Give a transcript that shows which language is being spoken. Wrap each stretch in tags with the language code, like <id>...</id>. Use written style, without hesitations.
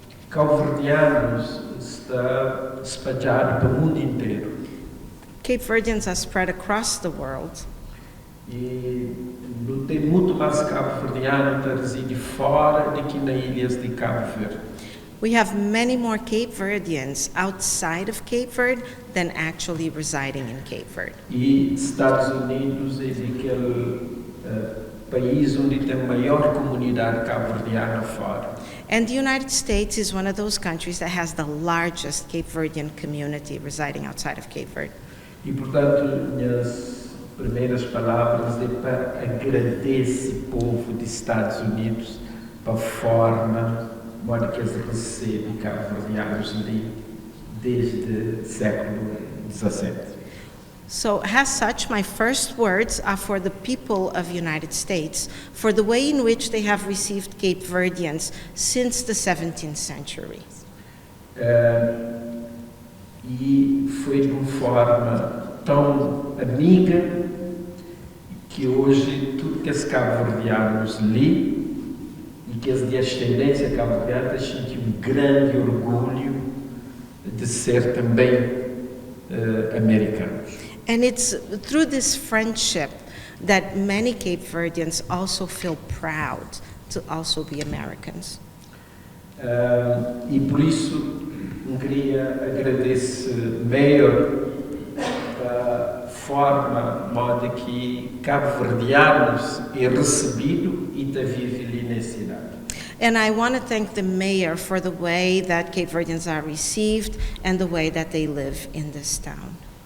<pt>Cabo-verdianos está espalhado pelo mundo inteiro.</pt> <en>Cape Verdeans are spread across the world.</en> <pt>E não tem muito mais cabo-verdiano que reside fora do que nas ilhas de Cabo Verde.</pt> <en>We have many more Cape Verdeans outside of Cape Verde than actually residing in Cape Verde.</en> <pt>E Estados Unidos é aquele país onde tem a maior comunidade cabo-verdiana fora.</pt> <en>And the United States is one of those countries that has the largest Cape Verdean community residing outside of Cape Verde.</en> <pt>E, portanto, minhas primeiras palavras é para agradecer o povo dos Estados Unidos pela forma como que eles recebem cabo-verdianos desde o século XVII.</pt> <en>So, as such, my first words are for the people of the United States, for the way in which they have received Cape Verdeans since the 17th century.</en> <pt>E foi de uma forma tão amiga que hoje tudo que os cabo-verdianos lê e que as de ascendência cabo-verdiana sentem um grande orgulho de ser também americanos.</pt> <en>And it's through this friendship that many Cape Verdeans also feel proud to also be Americans.</en> <pt>E por isso eu queria agradecer Mayor da forma modo que cabo-verdianos é recebido e está vivo ali na cidade.</pt> <en>And I want to thank the mayor for the way that Cape Verdeans are received and the way that they live in this town.</en>